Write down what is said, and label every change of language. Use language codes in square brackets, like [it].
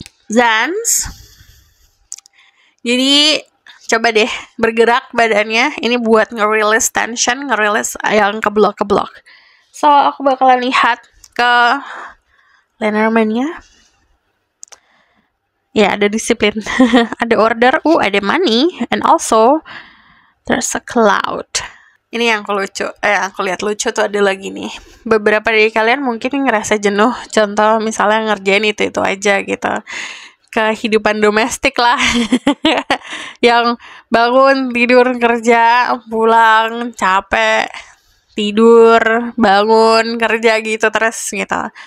[id] Zans, jadi coba deh bergerak badannya, ini buat nge-release tension, nge-release yang keblok-keblok. So aku bakalan lihat ke Lenormand-nya. Ya, ada disiplin. [en] Ada order, ada money, and also there's a cloud. [id] Ini yang aku lihat lucu tuh, ada lagi nih. Beberapa dari kalian mungkin ngerasa jenuh, contoh misalnya ngerjain itu aja gitu. Kehidupan domestik lah. Yang bangun, tidur, kerja, pulang, capek, tidur, bangun, kerja gitu terus gitu.